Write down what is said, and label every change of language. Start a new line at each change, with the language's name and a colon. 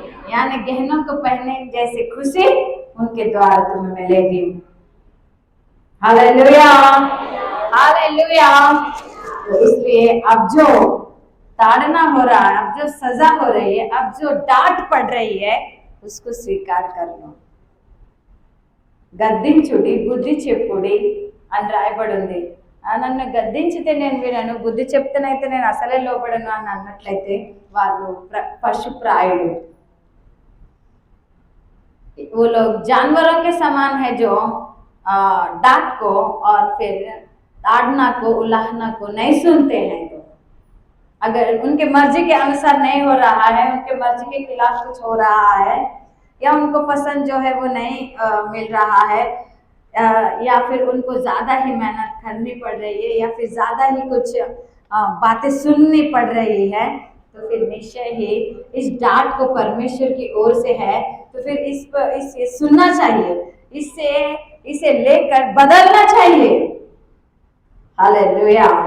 Hindi: यानी गहनों को पहनने जैसी खुशी उनके द्वारा तुम्हें मिलेगी। Hallelujah, hallelujah. तो इसलिए अब जो ताड़ना हो रहा है, अब जो सजा हो रही है, अब जो डांट पड़ रही है, उसको स्वीकार कर लो।
Telugu: గద్దించుడి బుద్ధి చెప్పుడి అని రాయబడి ఉంది। నన్ను గద్దించితే నేను వినను, బుద్ధి చెప్తేనైతే నేను అసలే లోబడను అని అన్నట్లయితే వాళ్ళు పశుప్రాయుడు.
Hindi: वो लोग जानवरों के समान है जो डांट को और फिर ताड़ना को उलाहना को नहीं सुनते हैं। तो अगर उनके मर्जी के अनुसार नहीं हो रहा है, उनके मर्जी के खिलाफ कुछ हो रहा है, या उनको पसंद जो है वो नहीं मिल रहा है, या फिर उनको ज्यादा ही मेहनत करनी पड़ रही है, या फिर ज्यादा ही कुछ बातें सुननी पड़ रही है, तो फिर निश्चय ही इस डांट को परमेश्वर की ओर से है, तो फिर इसे सुनना चाहिए, इसे लेकर बदलना चाहिए। हालेलुया।